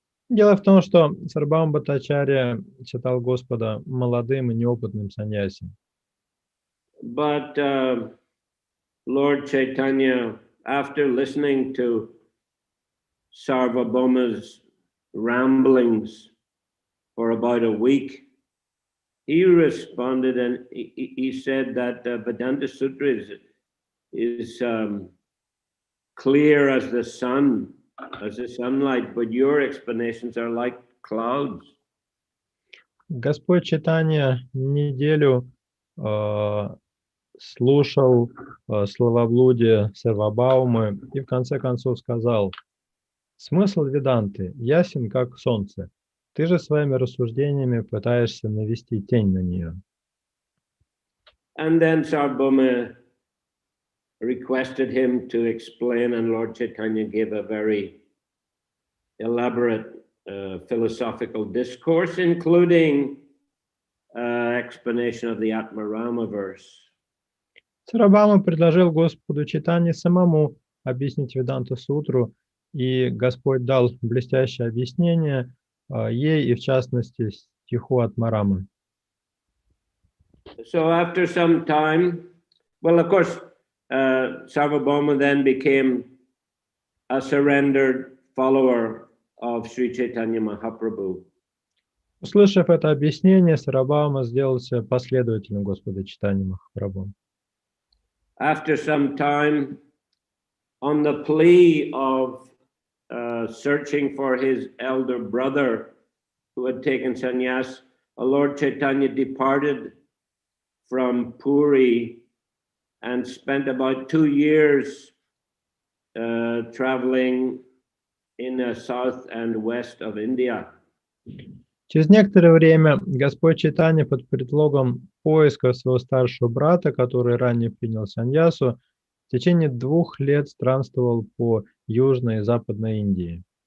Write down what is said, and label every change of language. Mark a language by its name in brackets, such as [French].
[Russian] Дело в том, что Сарвабхаума Бхаттачарья считал Господа молодым и неопытным саньяси. [English] But Lord Chaitanya, after listening to Sarvabhauma's ramblings for about a week, he responded and he said that Vedanta Sutra is clear as the sun, as the sunlight, but your explanations are like clouds. [Russian] Господь Чайтанья неделю слушал словоблудие Сарвабхаумы и в конце концов сказал: смысл Веданты ясен, как солнце. Ты же своими рассуждениями пытаешься навести тень на нее. [English] And then Sarvabhauma requested him to explain, and Lord Chaitanya gave a very elaborate philosophical discourse, including explanation of the Atmarama verse. [Russian] Сарвабхаума предложил Господу Чайтанье самому объяснить Веданта Сутру, и Господь дал блестящее объяснение ей и, в частности, стиху от Марамы. [English] So after some time, well, of course, Sarvabhauma then became a surrendered follower of Sri Chaitanya Mahaprabhu. [Russian] Услышав это объяснение, Сарвабхаума сделался последователем Господа Чайтаньи Махапрабху. [English] After some time, on the plea of searching for his elder brother who had taken sannyas, Lord Chaitanya departed from Puri and spent about 2 years traveling in the south and west of India. [Russian] Через некоторое время Господь Чайтанья под предлогом поиска своего старшего брата, который ранее принял саньясу, в течение 2 лет странствовал по Южной и Западной Индии.